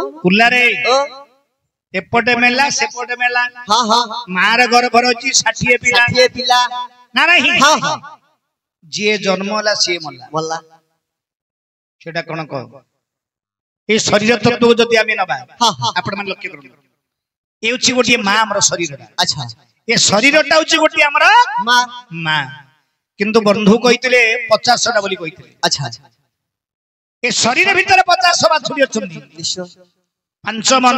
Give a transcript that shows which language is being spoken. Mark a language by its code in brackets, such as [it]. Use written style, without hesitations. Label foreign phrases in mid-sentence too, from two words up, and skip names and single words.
[or] କୁଲାରେ ଓ ଏପଟେ ମେଲା ସେପଟେ ମେଲା, ହଁ ହଁ ମାର ଗର୍ଭରେ ଅଛି 60 ପିଲା 60 ପିଲା ନା ନାହିଁ, ହଁ ହଁ ଯିଏ ଜନ୍ମ ହେଲା ସିଏ ମଲା। ମଲା ସେଟା କଣ କହ? ଏଇ ଶରୀର ତତ୍ତ୍ୱକୁ ଯଦି ଆମେ ନବା, ହଁ ହଁ ଆପଣ ମାନେ ଲକ୍ଷ୍ୟ କରନ୍ତୁ, ଏ ହେଉଛି ଗୋଟିଏ ମା ଆମର ଶରୀରଟା। ଆଚ୍ଛା ଏ ଶରୀରଟା ହେଉଛି ଗୋଟିଏ ଆମର ମା ମା, କିନ୍ତୁ ବନ୍ଧୁ କହିଥିଲେ 50ଟା ବୋଲି କହିଥିଲେ। ଆଚ୍ଛା ଏ ଶରୀର ଭିତରେ 50 ବାଛୁରୀ ଅଛନ୍ତି। ନିଶ୍ଚୟ 5 ମନ,